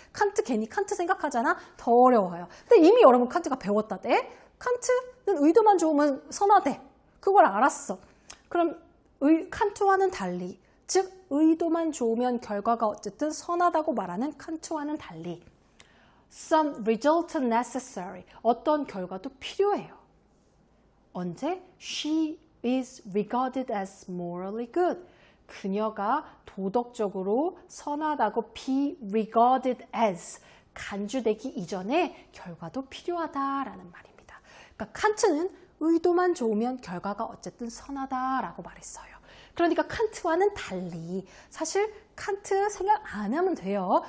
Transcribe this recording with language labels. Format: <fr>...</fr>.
<ko>칸트 괜히 칸트 생각하잖아? 더 어려워요. 근데 이미 여러분 칸트가 배웠다대. 칸트는 의도만 좋으면 선하대. 그걸 알았어. 그럼 칸트와는 달리, 즉 의도만 좋으면 결과가 어쨌든 선하다고 말하는 칸트와는 달리</ko> <en>some result necessary,</en> <ko>어떤 결과도 필요해요. 언제?</ko> <en>She is regarded as morally good.</en> <ko>그녀가 도덕적으로 선하다고 be regarded as 간주되기 이전에 결과도 필요하다라는 말입니다. 그러니까 칸트는 의도만 좋으면 결과가 어쨌든 선하다라고 말했어요. 그러니까 칸트와는 달리 사실 칸트 생각 안 하면 돼요.</ko>